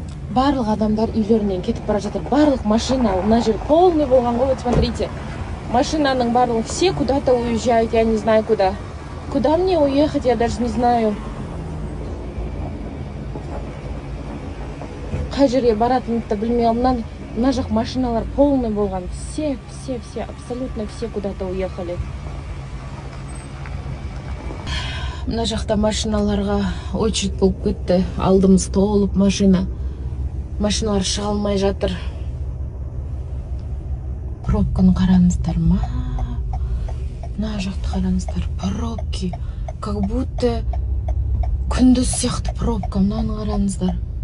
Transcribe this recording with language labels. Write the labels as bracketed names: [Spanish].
[Kazakh] Барлық адамдар үйлерінен кетіп бара жатыр. Барлық машина, мына жер полный болған ғой. [Russian] Вот смотрите. [Kazakh] Машинаның барлығы [Russian] все куда-то уезжают, я не знаю куда. Куда мне уехать, я даже не знаю. [Kazakh] Қай жерге баратынымды білмей алмын. Мына жақ машиналар полный болған. [Russian] Все, абсолютно все куда-то уехали. [Kazakh] Мына жақта машиналарға очередь болып кетті. Алдымыз толып машина. Машиналар шыға алмай жатыр. Пробканы қараңыздар ма? Мына жақты қараңыздар. Пробки. [Russian] Как будто [Kazakh] күндіз сияқты пробка. Мынаны қараңыздар.